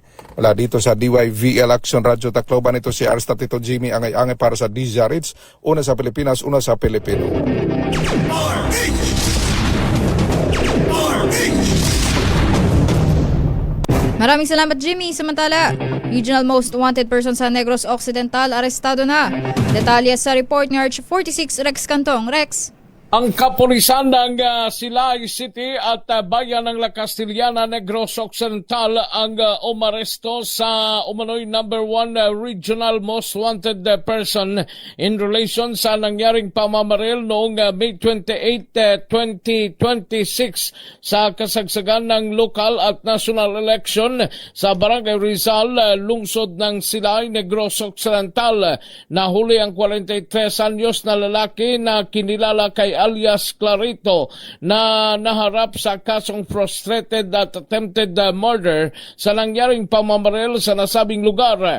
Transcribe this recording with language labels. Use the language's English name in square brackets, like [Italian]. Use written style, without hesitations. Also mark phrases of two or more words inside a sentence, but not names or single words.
[Filipino] Mula dito sa DYVL Action Radio Tacloban, ito si RH32 Jimmy Angay para sa DZRH, una sa Pilipinas, una sa Pilipino. Maraming salamat, Jimmy. Samantala, [English] Regional Most Wanted Person [Filipino] sa Negros Occidental arestado na. Detalye sa report ni RH46 Rex Cantong. Rex? Ang kapulisan ng Silay City at bayan ng La Castillana, Negros Occidental ang umaresto sa umano'y [English] number 1 regional most wanted person in relation [Filipino] sa nangyaring pamamaril noong May 28, 2026 sa kasagsagan ng local at [English] national election [Filipino] sa Barangay Rizal, lungsod ng Silay, Negros Occidental. Nahuli ang 43 anyos na lalaki na kinilala kay alias Clarito na naharap sa kasong frustrated at [English] attempted murder [Filipino] sa nangyaring pamamaril sa nasabing lugar.